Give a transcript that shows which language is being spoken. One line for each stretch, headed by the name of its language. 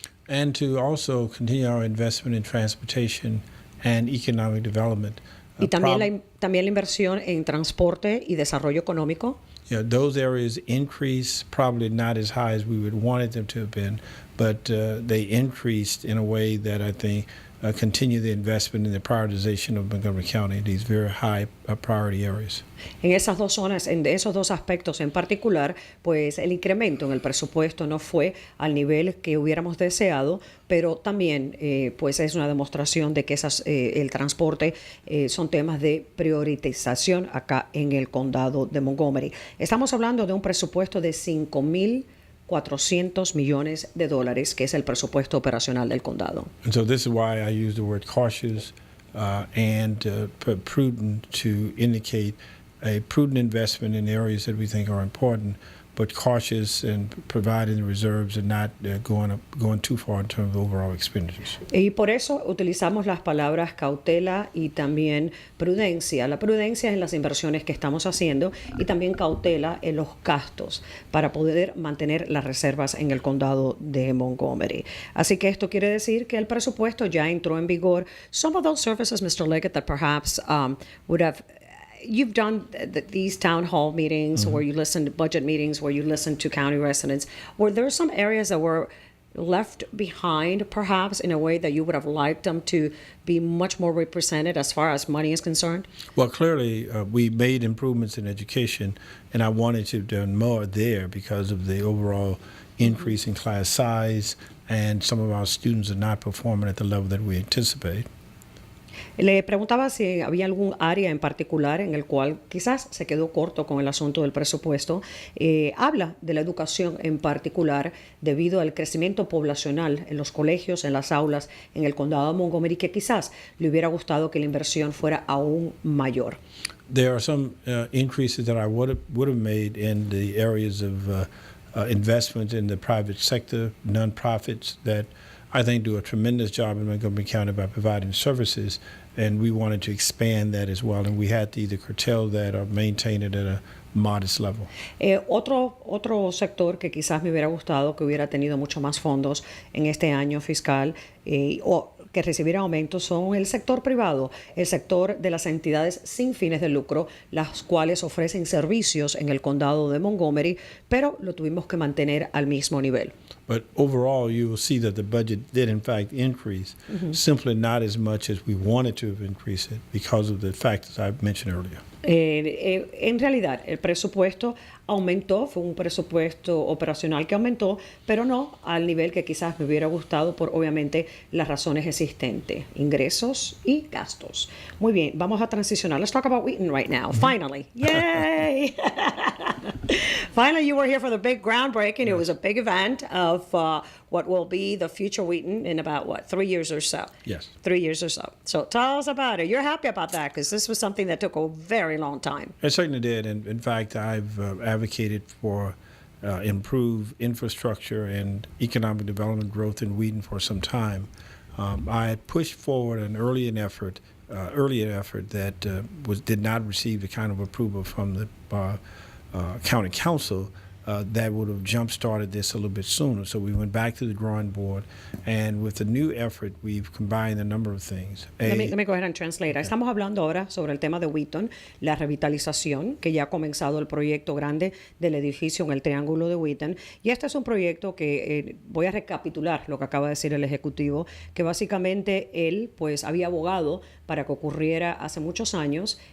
English: And to also continue our investment in transportation and economic development.
Spanish: Y también la inversión en transporte y desarrollo económico.
English: Those areas increase, probably not as high as we would wanted them to have been, but they increased in a way that I think continue the investment in the prioritization of Montgomery County, these very high priority areas.
Spanish: En esas dos zonas, en esos dos aspectos en particular, pues el incremento en el presupuesto no fue al nivel que hubiéramos deseado, pero también pues es una demostración de que el transporte son temas de priorización acá en el condado de Montgomery. Estamos hablando de un presupuesto de $5,400 millones, que es el presupuesto operacional del condado.
English: And so this is why I use the word cautious and prudent to indicate a prudent investment in areas that we think are important, but cautious in providing the reserves and not going too far in terms of overall expenditures.
Spanish: Y por eso utilizamos las palabras cautela y también prudencia. La prudencia en las inversiones que estamos haciendo y también cautela en los gastos para poder mantener las reservas en el condado de Montgomery. Así que esto quiere decir que el presupuesto ya entró en vigor.
English: Some of those services, Mr. Leggett, that perhaps would have you've done these town hall meetings where you listen to budget meetings, where you listen to county residents. Were there some areas that were left behind, perhaps, in a way that you would have liked them to be much more represented as far as money is concerned? Well, clearly, we made improvements in education, and I wanted to do more there because of the overall increase in class size, and some of our students are not performing at the level that we anticipate.
Spanish: Le preguntaba si había algún área en particular en el cual quizás se quedó corto con el asunto del presupuesto. Habla de la educación en particular debido al crecimiento poblacional en los colegios, en las aulas, en el condado de Montgomery, que quizás le hubiera gustado que la inversión fuera aún mayor.
English: There are some increases that I would have made in the areas of investment in the private sector, nonprofits that I think do a tremendous job in Montgomery County by providing services, and we wanted to expand that as well, and we had to either curtail that or maintain it at a modest level.
Spanish: Otro sector que quizás me hubiera gustado que hubiera tenido mucho más fondos en este año fiscal o que recibiera aumentos son el sector privado, el sector de las entidades sin fines de lucro, las cuales ofrecen servicios en el condado de Montgomery, pero lo tuvimos que mantener al mismo nivel.
English: But overall, you will see that the budget did in fact increase, simply not as much as we wanted to have increased it because of the factors I mentioned earlier.
Spanish: En realidad, el presupuesto aumentó, fue un presupuesto operacional que aumentó, pero no al nivel que quizás me hubiera gustado por obviamente las razones existentes, ingresos y gastos. Muy bien, vamos a transicionar.
English: Let's talk about Wheaton right now. Finally. Yay! Finally, you were here for the big groundbreaking. It was a big event of what will be the future Wheaton in about, 3 years or so? Yes. 3 years or so. So tell us about it. You're happy about that because this was something that took a very long time. It certainly did. And in fact, I've advocated for improved infrastructure and economic development growth in Wheaton for some time. I had pushed forward an earlier effort that did not receive the kind of approval from the county council that would have jump-started this a little bit sooner. So we went back to the drawing board, and with the new effort, we've combined a number of things. Let me go ahead and translate. Okay.
Spanish: Estamos hablando ahora sobre el tema de Wheaton, la revitalización, que ya ha comenzado el proyecto grande del edificio en el Triángulo de Wheaton. Y este es un proyecto que voy a recapitular lo que acaba de decir el Ejecutivo, que básicamente él pues había abogado para que ocurriera hace muchos años.